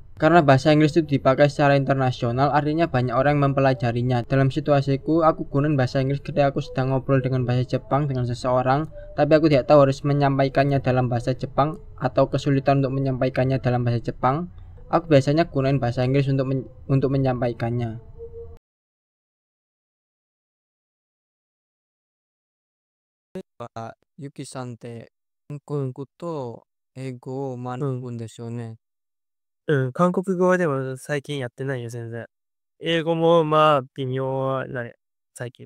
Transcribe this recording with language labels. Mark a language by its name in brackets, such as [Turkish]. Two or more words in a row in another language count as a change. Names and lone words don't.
[Indonesian] Karena bahasa Inggris itu dipakai secara internasional, artinya banyak orang yang mempelajarinya. Dalam situasiku, aku gunakan bahasa Inggris ketika aku sedang ngobrol dengan bahasa Jepang dengan seseorang, tapi aku tidak tahu harus menyampaikannya dalam bahasa Jepang atau kesulitan untuk menyampaikannya dalam bahasa Jepang. Aku biasanya gunakan bahasa Inggris untuk menyampaikannya. [Japanese] Yukiさんって韓国語と英語を学ぶんですよね。韓国語はでも最近やってないよ、全然。英語もまあ微妙だね、最近は。